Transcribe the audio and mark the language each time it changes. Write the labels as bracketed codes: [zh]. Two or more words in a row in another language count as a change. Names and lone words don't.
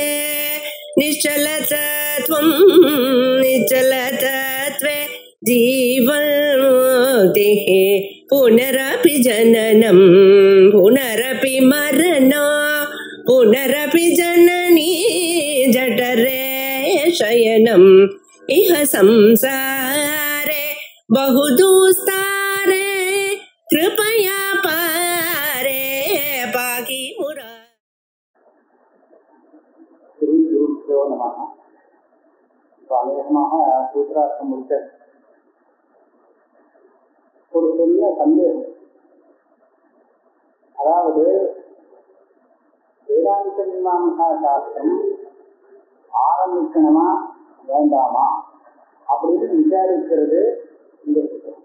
[sa] निश्चलतत्वं निश्चलतत्वे जीवन्मुक्तिः पुनरपि जननं पुनरपि मरणं पुनरपि जननी जठरे शयनम् इह संसारे बहुदुस्तारे कृपया पारे पाहि मुरा। श्री गुरुभ्यो नमः। [ta] அநேகமாக சூத்திரார்த்தம் முடித்த ஒரு பெரிய சந்தேகம். அதாவது வேதாந்த மீமாம்சா சாஸ்திரம் ஆரம்பிக்கணுமா வேண்டாமா அப்படின்னு விசாரிக்கிறது இந்த புத்தகம்.